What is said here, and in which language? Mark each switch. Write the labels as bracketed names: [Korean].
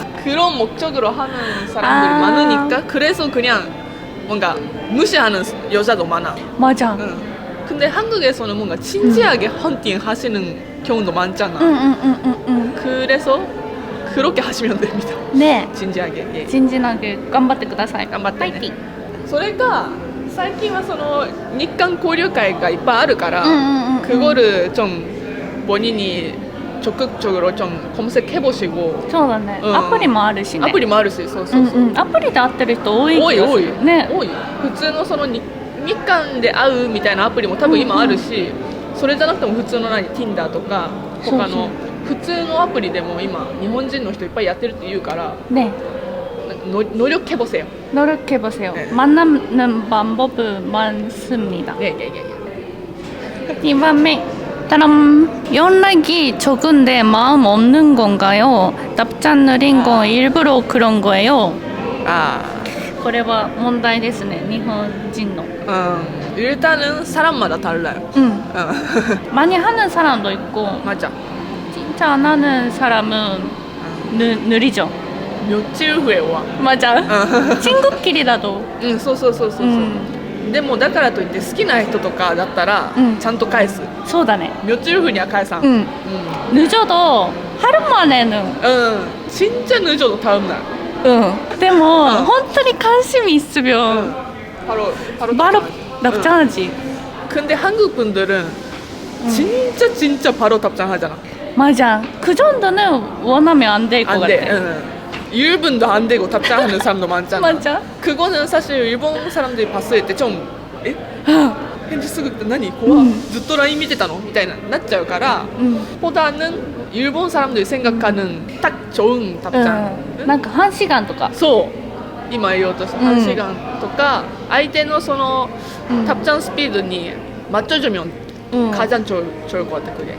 [Korean] 그런 목적으로 하는 사람들이 많으니까 그래서 그냥 뭔가 무시하는 여자도 많아. 맞아. 근데 한국에서는 뭔가 진지하게 헌팅 하시는 경우도 많잖아. 그래서 그렇게 하시면 됩니다. 네. 진지하게. 예. 진진하게 [Japanese] 頑張ってください. 頑張ってね。パイティ。それが最近はその日韓交流会がいっぱいあるから、 [Korean] 그거를 좀 본인이 적극적으로 좀 검색해 보시고. [Japanese] そうだね。アプリもあるしね。 아프리もあるし、そうそうそう。アプリで会ってる人多い気がする。多いね。多い。普通のその日韓で会うみたいなアプリも多分今あるし、それじゃなくても普通のTinder とか他の普通のアプリでも今日本人の人いっぱいやってるって言うから、 [Korean] 네. 노력해 보세요. 노력해 보세요. 네. 만나는 방법은 많습니다. 네. [Japanese] 2番目.따람. [Korean] 연락이 적은데 마음 없는 건가요? 답장 느린 건 일부러 그런 거예요. [Japanese] これは問題ですね.日本人の. [Korean] 일단은 사람마다 달라요. 많이 하는 사람도 있고 맞아. 진짜 안 하는 사람은 느리죠. 며칠 후에 와. 맞아. 친구끼리라도. [Japanese] そう。でもだからといって好きな人とかだったらちゃんと返す。そうだね. [Korean] 며칠 후냐 [Japanese] 返さん. [Korean] 늦어도 하루 만에는. 진짜 늦어도 다음 날. [Japanese] でも本当に [Korean] 関心있으면 바로 답장하지. 근데 한국 분들은 진짜 바로 답장하잖아. 맞아. 그 정도는 원하면 안 될 것 같아. 1분도 안 되고 답장하는 사람도 많잖아. 맞아. 그거는 사실 일본 사람들이 봤을 때 좀 [Japanese] 返事すぐって何怖ずっと LINE 見てたのみたいななっちゃうから [Korean] 보다는 일본 사람들이 생각하는 딱 좋은 답장. [Japanese] なんか半時間とか. そう今言おうとした1時間とか相手のその [Korean] 답장 스피드니 맞춰주면 가장 좋을 것 같아 그게.